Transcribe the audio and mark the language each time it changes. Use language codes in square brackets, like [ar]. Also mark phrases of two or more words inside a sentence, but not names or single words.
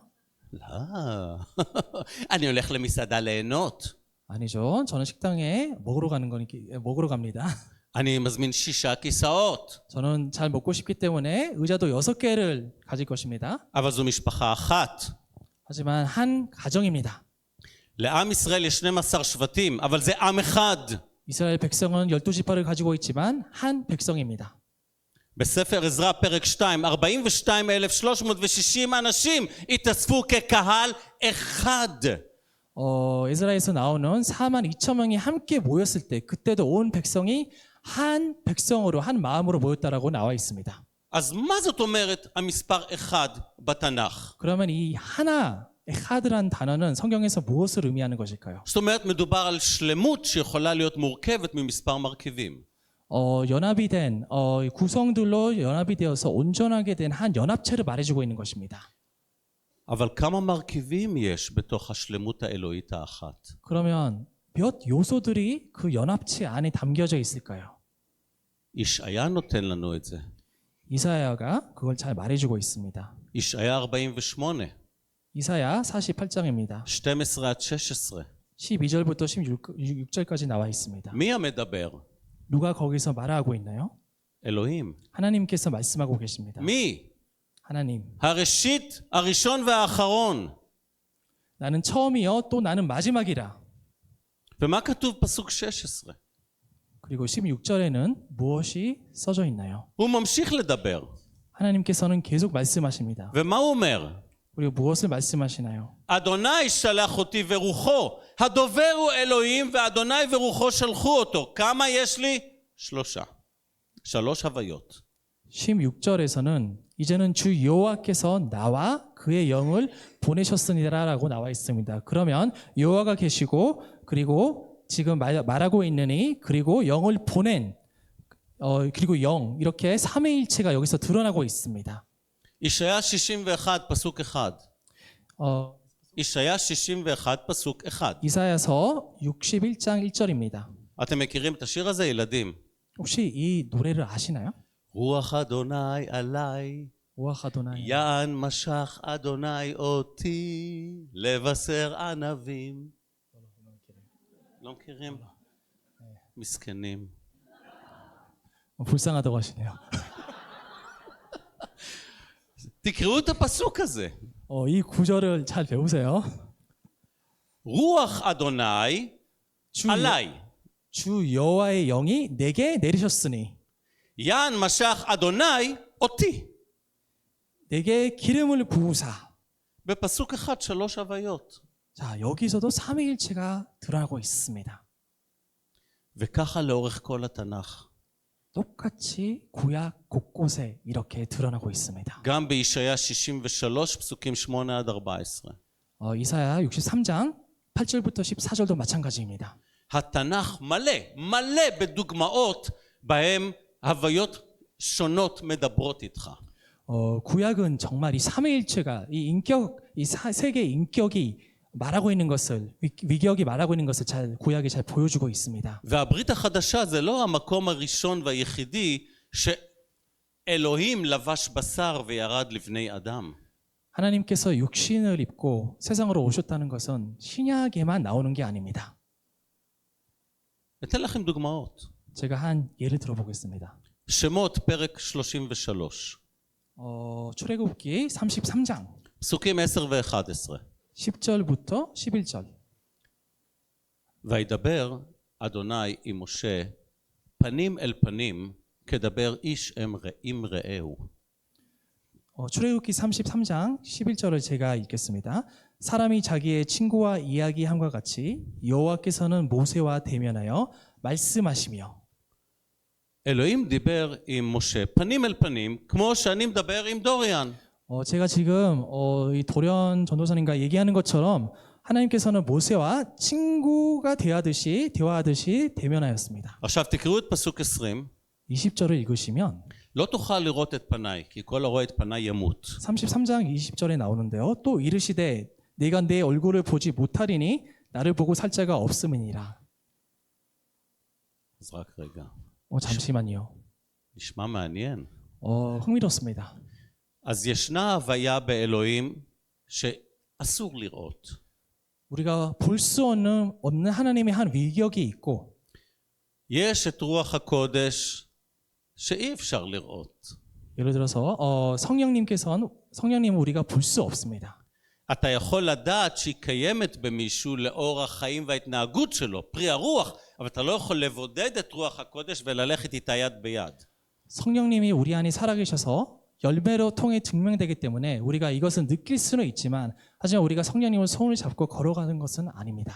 [he] לא. אני הולך למסעדה ליהנות. [ko] 아니죠. 저는 식당에 먹으러 갑니다. [he] אני מזמין 6 כיסאות. [ko] 저는 잘 먹고 싶기 때문에 의자도 6개를 가질 것입니다. [he] אבל זו משפחה אחת. [ko] 하지만 한 가정입니다. [he] לעם ישראל יש 12 שבטים, אבל זה עם אחד. [ko] 이스라엘 백성은 12지파를 가지고 있지만 한 백성입니다. [he] בספר עזרא פרק 2, 42,360 אנשים התאספו כקהל אחד. [ko] 에스라에서 나오는 42,000명이 함께 모였을 때 그때도 온 백성이 한 백성으로 한 마음으로 모였다라고 나와 있습니다. [he] אז מה זאת אומרת המספר 1 בתנ"ך? [ko] 그러면 이 하나 에하드란 단어는 성경에서 무엇을 의미하는 것일까요? [he] זאת אומרת מדובר על שלמות שיכולה להיות מורכבת ממספר מרכיבים. [ko] 연합이 된 구성들로 연합이 되어서 온전하게 된 한 연합체를 말해주고 있는 것입니다. [he] אבל כמה מרכיבים יש בתוך השלמות האלוהית האחת? [ko] 그러면 몇 요소들이 그 연합체 안에 담겨져 있을까요? [he] ישעיה נותן לנו את זה. [ko] 이사야가 그걸 잘 말해주고 있습니다. [he] ישעיה 48, [ko] 이사야 48장입니다. [he] 12-16. [ko] 12절부터 16절까지 나와 있습니다. [he] מי המדבר? [ko] 누가 거기서 말하고 있나요? [he] אלוהים. [ko] 하나님께서 말씀하고 계십니다. [he] מי? [ko] 하나님. [he] הראשית, הראשון והאחרון. [ko] 나는 처음이요 또 나는 마지막이라. [he] ומה כתוב פסוק 16? [ko] 그리고 16절에는 무엇이 써져 있나요? [he] הוא ממשיך לדבר. [ko] 하나님께서는 계속 말씀하십니다. [he] ומה הוא אומר? [ko] 그리고 무엇을 말씀하시나요? [he] אדוני שלח אותי ורוחו, הדובר הוא אלוהים ואדוני ורוחו שלחו אותו. כמה יש לי? 3. 3 הוויות. [ko] 16절에서는 이제는 주 여호와께서 나와 그의 영을 보내셨으니라라고 나와 있습니다. 그러면 여호와가 계시고 그리고 지금 말하고 있느니 그리고 영을 보낸 그리고 영 이렇게 삼위일체가 여기서 드러나고 있습니다. [he] ישעיה 61 פסוק 1. ישעיה 61 פסוק 1. [ko] 이사야서 61장 1절입니다. [he] אתם מכירים את השיר הזה, ילדים? [ko] 혹시 이 노래를 아시나요? [he] רוח אדוני עליי, רוח אדוני יען משך אדוני אותי לבשר ענבים. לא מכירים? מסכנים. [ko] 불쌍하다고 하시네요. [he] תקראו את הפסוק הזה. [ko] 이 구절을 잘 배우세요. [he] רוח אדוני עליי. [ko] 주 여호와의 영이 내게 내리셨으니 [he] יען משך אדוני אותי. [ko] 내게 기름을 부으사. [he] בפסוק 1 3 הוויות. [ko] 자, 여기서도 삼위일체가 드러나고 있습니다. [he] וככה לאורך כל התנ"ך. [ko] 똑같이 구약 곳곳에 이렇게 드러나고 있습니다. [he] גם בישעיה 63 פסוקים 8-14. [ko] 이사야 63장 8절부터 14절도 마찬가지입니다. [he] התנ"ך מלא בדוגמאות בהם הוויות שונות מדברות איתך. [ko] 구약은 정말 이 삼위일체가 이 인격, 이 세 개의 인격이 말하고 있는 것을 위기역이 말하고 있는 것을 잘 구약이 잘 보여주고 있습니다. [he] והברית החדשה זה לא המקום הראשון והיחידי שאלוהים לבש בשר וירד לבני אדם. [ko] 하나님께서 육신을 입고 세상으로 오셨다는 것은 신약에만 나오는 게 아닙니다. [he] אתן לכם דוגמאות. [ko] 제가 한 예를 들어보겠습니다. [he] שמות פרק 33 [ko] 출애굽기 33장 [he] פסוקים 10 ו-11 [ko] 10절부터 11절. [he] וידבר אדוני עם משה פנים אל פנים כדבר איש עם רעהו. [ko] 출애굽기 33장 11절을 제가 읽겠습니다. 사람이 자기의 친구와 이야기함과 같이 여호와께서는 모세와 대면하여 말씀하시며. [he] אלוהים דיבר עם משה פנים אל פנים כמו שאני מדבר עם דוריאן. [ko] 제가 지금 이 도련 전도사님과 얘기하는 것처럼 하나님께서는 모세와 친구가 대하듯이 대면하였습니다. [he] עכשיו תקראו את פסוק 20. [ko] 20절을 읽으시면 [he] לא תוכל לראות את פניי כי כל הרואה את פניי ימות. [ko] 33장 20절에 나오는데요. 또 이르시되 내가 내 얼굴을 보지 못하리니 나를 보고 살 자가 없음이니라. [he] אז רק רגע. [ko] 잠시만요. [he] נשמע מעניין. [ko] 흥미롭습니다. [he] אז ישנה הוויה באלוהים שאסור לראות. [ko] 우리가 볼 수 없는 하나님의 한 위격이 있고 [he] יש את רוח הקודש שאי אפשר לראות. [ko] 예를 들어서 성령님은 우리가 볼 수 없습니다. [he] אתה יכול לדעת שהיא קיימת במישהו לאור החיים וההתנהגות שלו, פרי הרוח, אבל אתה לא יכול לבודד את רוח הקודש וללכת איתה יד ביד. [ko] 성령님이 우리 안에 살아계셔서 열매로 통해 증명되기 때문에 우리가 이것을 느낄 수는 있지만 하지만 우리가 성령님을 손을 잡고 걸어가는 것은 아닙니다.